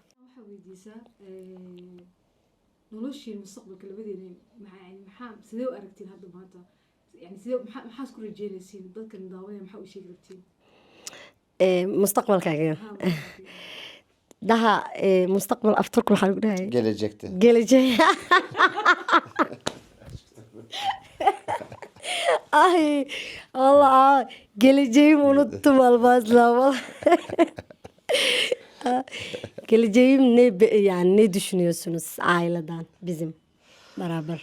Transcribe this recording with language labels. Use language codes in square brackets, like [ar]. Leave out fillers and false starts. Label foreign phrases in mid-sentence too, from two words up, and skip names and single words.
[so] waxaa weydiisaa noloshii mustaqbalka labadeena maxaa sidee u aragtiin hadda maanta yani sidee maxaa isku rajeynaysiin dadkan daawanaya maxaa u sheegi rabtiin mustaqbalkaaga daha mustaqbal afturku waxaa lagu dhahay [tr] Gelecekte. Ay Allah geleceğimi unuttum Almazla. Geleceğim ne düşünüyorsunuz aileden bizim beraber?